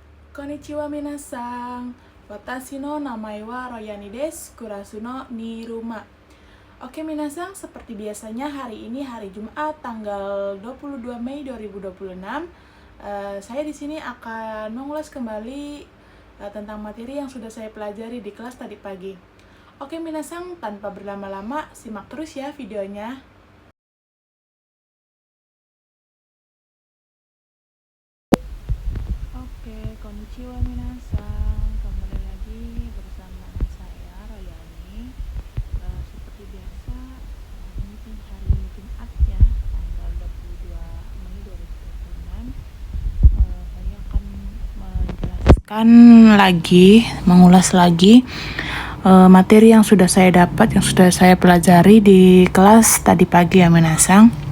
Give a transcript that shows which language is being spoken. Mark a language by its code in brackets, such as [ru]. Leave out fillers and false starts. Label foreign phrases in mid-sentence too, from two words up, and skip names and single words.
[ja] こんにちは皆さん。私の名前はRoyaniです. クラスのニルマ. [id] Oke minasan, seperti biasanya hari ini hari Jumat tanggal 22 Mei 2026. Saya di sini akan mengulas kembali tentang materi yang sudah saya pelajari di kelas tadi pagi. Oke minasan, tanpa berlama-lama simak terus ya videonya. Oke, [ja] こんにちは皆さん. [id] Kembali lagi bersama saya Royani. Seperti biasa, ini kan hari Jumat ya, tanggal 22 Mei 2026. Saya akan mengulas lagi materi yang sudah saya dapat, yang sudah saya pelajari di kelas tadi pagi ya minasan.